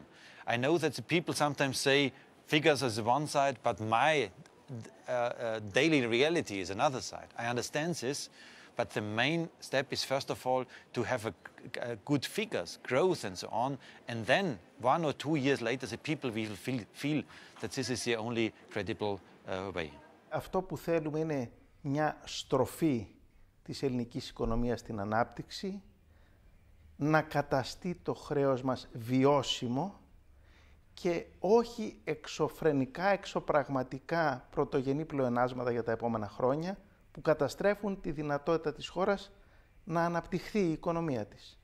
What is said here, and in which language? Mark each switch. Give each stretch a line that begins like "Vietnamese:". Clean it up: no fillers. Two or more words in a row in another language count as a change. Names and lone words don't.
English: I know that the people sometimes say figures is one side, but my daily reality is another side. I understand this, but the main step is first of all to have a good figures, growth and so on, and then 1 or 2 years later the people will feel that this is the only credible way.
Greek: Αυτό που θέλουμε είναι μια στροφή της ελληνικής οικονομίας στην ανάπτυξη, να καταστεί το χρέος μας βιώσιμο και όχι εξωφρενικά, εξωπραγματικά πρωτογενή πλεονάσματα για τα επόμενα χρόνια που καταστρέφουν τη δυνατότητα της χώρας να αναπτυχθεί η οικονομία της.